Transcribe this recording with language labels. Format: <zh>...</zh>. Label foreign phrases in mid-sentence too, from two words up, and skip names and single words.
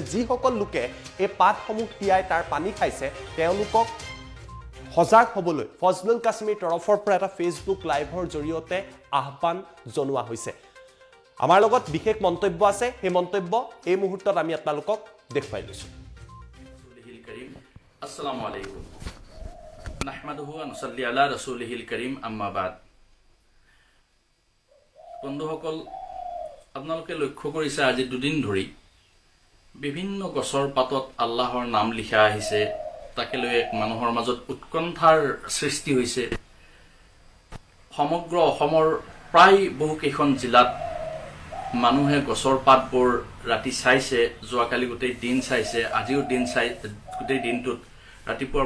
<as>যিসকল লোকে এই পাতসমূহ তিয়াই তাৰ পানী খাইছে তেওঁলোকক সজাগ হ'বলৈ ফজলুল কাছিমিৰ তৰফৰ পৰা এটা ফেচবুক লাইভৰ জৰিয়তে আহ্বান জনোৱা হৈছে। আমাৰ লগত বিশেষ মন্তব্য আছে, সেই মন্তব্য এই মুহূৰ্তত আমি আপোনালোকক দেখুৱাই লৈছোঁ।</as> <ar>السلام عليكم. نحمده و نصلي على رسوله الكريم، أما بعد.</ar> <as>বন্ধুসকল, আপোনালোকে লক্ষ্য কৰিছে আজি দুদিন ধৰি বিভিন্ন গছৰ পাতত আল্লাহৰ নাম লিখা আহিছে, তাকে লৈ এক মানুহৰ মাজত উৎকণ্ঠাৰ সৃষ্টি হৈছে। সমগ্ৰ অসমৰ প্ৰায় বহুকেইখন জিলাত মানুহে গছৰ পাতবোৰ ৰাতি চাইছে, যোৱাকালি গোটেই দিন চাইছে, আজিও দিন গোটেই দিনটোত ৰাতিপুৱাৰ</as>